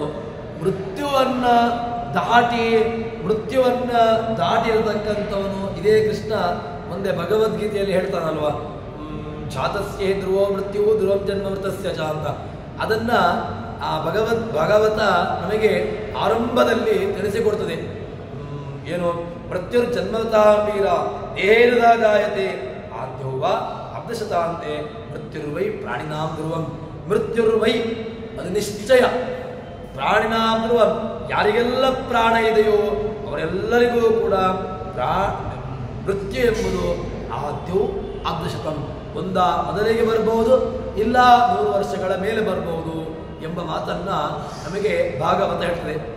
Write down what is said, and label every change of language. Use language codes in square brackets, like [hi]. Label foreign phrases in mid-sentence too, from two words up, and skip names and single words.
[kn] ಮೃತ್ಯುವನ್ನು ದಾಟಿರತಕ್ಕಂಥವನು ಇದೇ ಕೃಷ್ಣ ಮುಂದೆ ಭಗವದ್ಗೀತೆಯಲ್ಲಿ ಹೇಳ್ತಾನಲ್ವ, [sa] ಜಾತಸ್ಯ ಧ್ರುವೋ ಮೃತ್ಯು ಧ್ರುವಂ ಜನ್ಮ ಮೃತಸ್ಯ ಚ [kn] ಅಂತ. ಅದನ್ನು ಆ ಭಾಗವತ ನಮಗೆ ಆರಂಭದಲ್ಲಿ ತಿಳಿಸಿಕೊಡ್ತದೆ. [sa] ಏನು ಮೃತ್ಯುರ್ಜನ್ಮತಾಂ ವೀರ ದೇಹೇನ ಜಾಯತೆ ಆದ್ಯೌ ವಾ ಅಬ್ಧಶತಾಂತೆ ಮೃತ್ಯುರ್ವೈ ಪ್ರಾಣಿನಾಂ ಧ್ರುವಂ. [kn] ಮೃತ್ಯುರ್ವೈ ಅದು ನಿಶ್ಚಯ, [sa] ಪ್ರಾಣಿನಾಂ ಧ್ರುವಂ [kn] ಯಾರಿಗೆಲ್ಲ ಪ್ರಾಣ ಇದೆಯೋ ಅವರೆಲ್ಲರಿಗೂ ಕೂಡ ಮೃತ್ಯು ಎಂಬುದು [sa] ಆದ್ಯೌ ಅಬ್ಧಶತಂ, [kn] ಮೊದಲಿಗೆ ಬರಬಹುದು, ಇಲ್ಲ 100 ವರ್ಷಗಳ ಮೇಲೆ ಬರಬಹುದು ಎಂಬ ಮಾತನ್ನ ನಮಗೆ ಭಾಗವತ ಹೇಳ್ತದೆ.